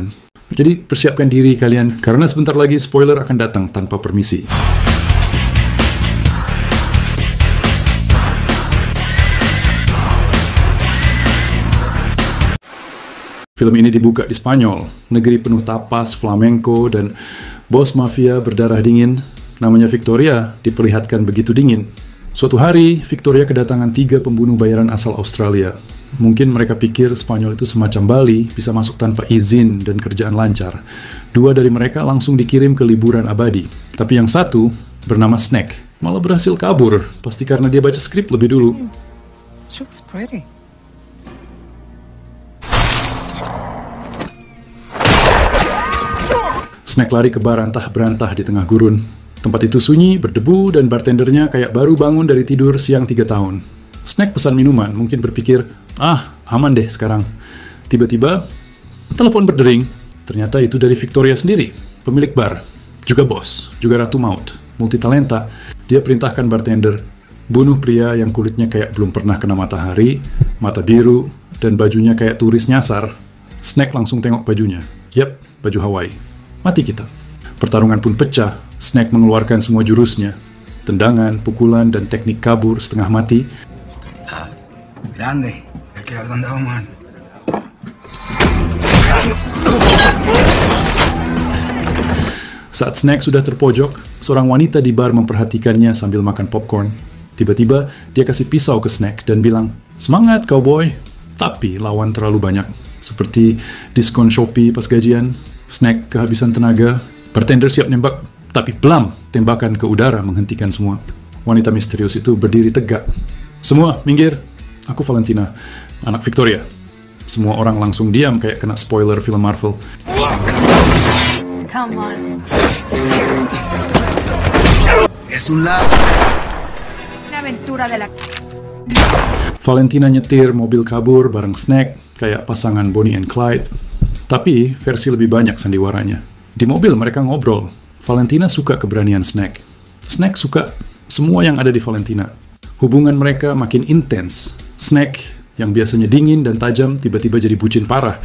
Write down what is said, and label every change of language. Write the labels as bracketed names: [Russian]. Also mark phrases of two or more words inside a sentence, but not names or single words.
[Indonesian] Jadi, persiapkan diri kalian, karena sebentar lagi spoiler akan datang tanpa permisi. Film ini dibuka di Spanyol, negeri penuh tapas, flamenco, dan bos mafia berdarah dingin, namanya Victoria, diperlihatkan begitu dingin. Suatu hari, Victoria kedatangan 3 pembunuh bayaran asal Australia. Mungkin mereka pikir Spanyol itu semacam Bali, bisa masuk tanpa izin dan kerjaan lancar. 2 dari mereka langsung dikirim ke liburan abadi. Tapi yang satu, bernama Snack, malah berhasil kabur, pasti karena dia baca skrip lebih dulu. [English] She was pretty. [Indonesian] Snack lari ke bar antah-berantah di tengah gurun. Tempat itu sunyi, berdebu, dan bartendernya kayak baru bangun dari tidur siang 3 tahun. Snack pesan minuman, mungkin berpikir, aman deh sekarang. Tiba-tiba, telepon berdering. Ternyata itu dari Victoria sendiri, pemilik bar. Juga bos, juga ratu maut, multitalenta. Dia perintahkan bartender, bunuh pria yang kulitnya kayak belum pernah kena matahari, mata biru, dan bajunya kayak turis nyasar. Snack langsung tengok bajunya. Yap, baju Hawaii. Mati kita. Pertarungan pun pecah. Snack mengeluarkan semua jurusnya. Tendangan, pukulan, dan teknik kabur setengah mati. [Spanish] Grande, hay que dar man. [Indonesian] Saat Snack sudah terpojok, seorang wanita di bar memperhatikannya sambil makan popcorn. Tiba-tiba, dia kasih pisau ke Snack dan bilang, "Semangat, cowboy!" Tapi lawan terlalu banyak. Seperti diskon Shopee pas gajian. Snack kehabisan tenaga, bartender siap nembak, tapi blam, tembakan ke udara menghentikan semua. Wanita misterius itu berdiri tegak. "Semua, minggir. Aku Valentina, anak Victoria." Semua orang langsung diam kayak kena spoiler film Marvel. [English] Come on. [Spanish] Es un lado. Una aventura de la... [Indonesian] Valentina nyetir mobil kabur bareng Snack, kayak pasangan Bonnie and Clyde. Tapi versi lebih banyak sandiwaranya. Di mobil mereka ngobrol. Valentina suka keberanian Snack. Snack suka semua yang ada di Valentina. Hubungan mereka makin intens. Snack, yang biasanya dingin dan tajam, tiba-tiba jadi bucin parah.